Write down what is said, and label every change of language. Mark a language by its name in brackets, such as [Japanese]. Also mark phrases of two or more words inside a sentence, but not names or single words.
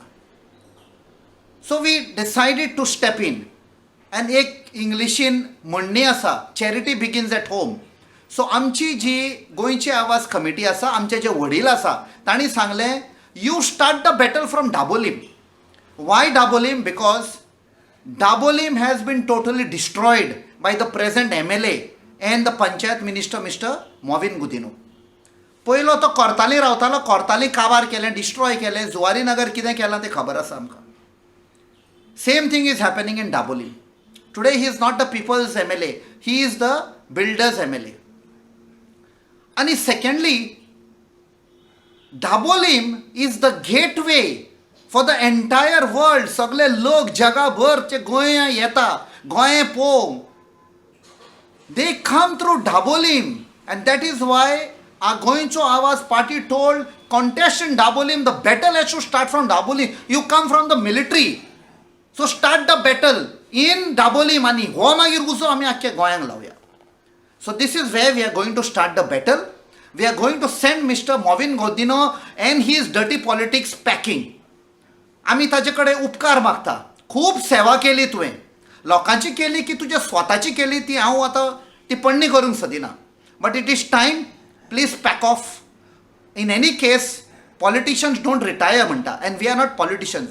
[English] So we decided to step in. [Konkani] आनी एक इंग्लिशीन म्हणणी आसा, [English] charity begins at home. [Konkani] सो आमची जी गोंयची आवाज कमिटी आसा, आमचे जे वडील आसा, तांणी सांगलें [English] you start the battle from Dabolim. Why Dabolim? बिकॉज Dabolim has been totally destroyed by the present MLA and the Panchayat Minister Mr. Movin Gudino. [Konkani] पयलो तो कोर्ताली रावतालो, कोर्ताली काबार केलें, डिस्ट्रॉय केलें. जुवारी नगर कितें केलां तें खबर आसा आमकां. [English] Same thing is happening in Dabolim. Today he is not the people's MLA, he is the builders MLA. And secondly, Dabolim is the gateway for the entire world. [Konkani] सगळे लोक जगाभरचे गोंया येता, गोंय पळोवंक. [English] दे कम थ्रू Dabolim, and that is why our गोंयचो आवाज पार्टी told contest in Dabolim. The battle has to start from Dabolim. You come from the military, so start the battle in Dabolim [Konkani] आणि हो मागीर उसो आमी आख्या गोंयांक लावया. [English] So this is where we are going to start the battle. We are going to send Mr. Movin Gudino and his dirty politics packing. [Konkani] आमी ताजे कडेन उपकार मागता. खूब सेवा केली तुवें, लोकांची केली की तुजे स्वताची केली ती हांव आतां टिप्पणी करूंक सोदिना. [English] But it is time. Please pack off. In any case politicians don't retire म्हणटा, and we are not politicians.